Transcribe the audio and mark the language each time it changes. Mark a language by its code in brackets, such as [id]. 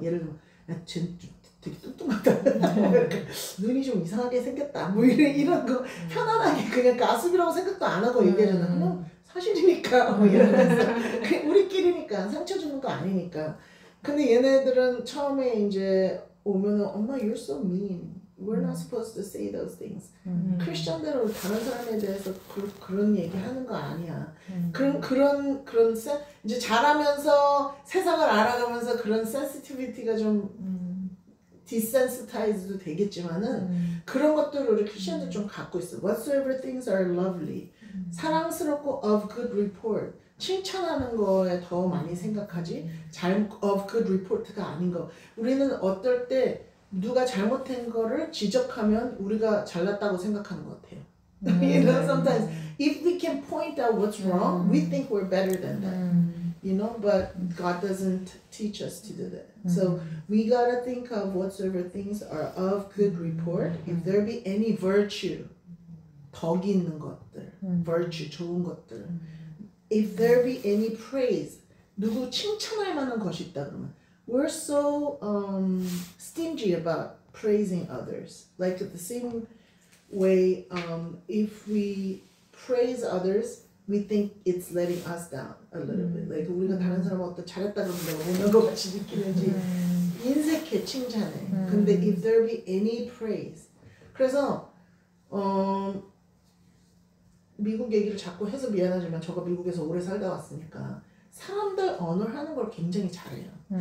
[ko] 예를 들면 야, 쟤 되게 뚱뚱하다. 눈이 좀 이상하게 생겼다. 뭐 이런 거 편안하게 그냥 가습이라고 생각도 안 하고 얘기하잖아. 그냥 사실이니까 뭐 이러면서 우리끼리니까 상처 주는 거 아니니까. 근데 얘네들은 처음에 이제 오면은 엄마 [en] you're so mean. We're not supposed to say those things. [ko] 크리스천들은 다른 사람에 대해서 그런 얘기 하는 거 아니야. 그런 이제 자라면서 세상을 알아가면서 그런 sensitivity가 좀 desensitized도 되겠지만은 그런 것들을 우리 크리스천들 좀 갖고 있어. [en] Whatsoever things are lovely. [ko] 사랑스럽고 [en] of good report. [ko] 칭찬하는 거에 더 많이 생각하지 [en] of good report [ko] 가 아닌 거. 우리는 어떨 때 누가 잘못한 거를 지적하면 우리가 잘났다고 생각하는 것 같아요. [en] You know, sometimes if we can point out what's wrong, we think we're better than that. You know, but God doesn't teach us to do that. So we gotta think of whatsoever things are of good report. If there be any virtue, [ko] 덕이 있는 것들, [en] virtue, [ko] 좋은 것들. [en] If there be any praise, [ko] 누구 칭찬할 만한 것이 있다 그러면 [en] we're so stingy about praising others. Like the same way, if we praise others, we think it's letting us down a little bit. [ko] Like 우리가 다른 사람 어떤 잘했다 그러면 내가 못난 것 같이 느끼는지 인색해 칭찬해. 근데 [en] if there be any praise, [ko] 그래서 미국 얘기를 자꾸 해서 미안하지만 저가 미국에서 오래 살다 왔으니까 사람들 언어를 하는 걸 굉장히 잘해요.